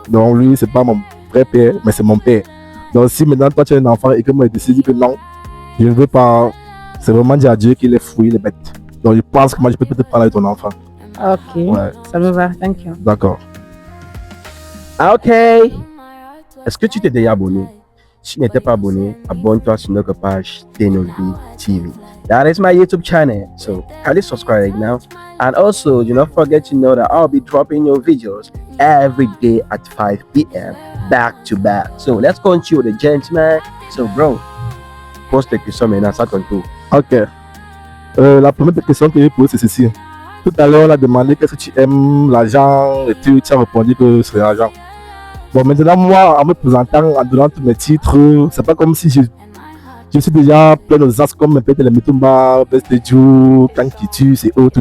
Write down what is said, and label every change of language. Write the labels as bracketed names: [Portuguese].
[French] Donc lui, c'est pas mon vrai père, mais c'est mon père. Donc si maintenant toi tu as un enfant et que moi je décide que non, je ne veux pas, c'est vraiment dire à Dieu qu'il est fou, il est bête. Donc je pense que moi je peux te prendre avec ton enfant. Ok, ouais. Ça me va, [English] thank you. [French] D'accord. Ok. Est-ce que tu t'es déjà abonné? Si tu n'étais pas abonné, abonne-toi sur notre page Tenovi TV. [English] That is my YouTube channel, so kindly subscribe now. And also, do not forget to know that I'll be dropping new videos every day at 5 p.m. back to back. So let's continue with the gentleman. So bro, [French] pose tes questions maintenant, ça ton tour. Ok. La première question que je pose c'est ceci. Tout à l'heure, on a demandé qu'est-ce que tu aimes, l'argent, et tu as répondu que c'est l'argent. Bon, maintenant, moi, en me présentant, en donnant tous mes titres, c'est pas comme si je suis déjà plein de as comme peut-être les Mitumba, Best Joe, Kankitus et autres.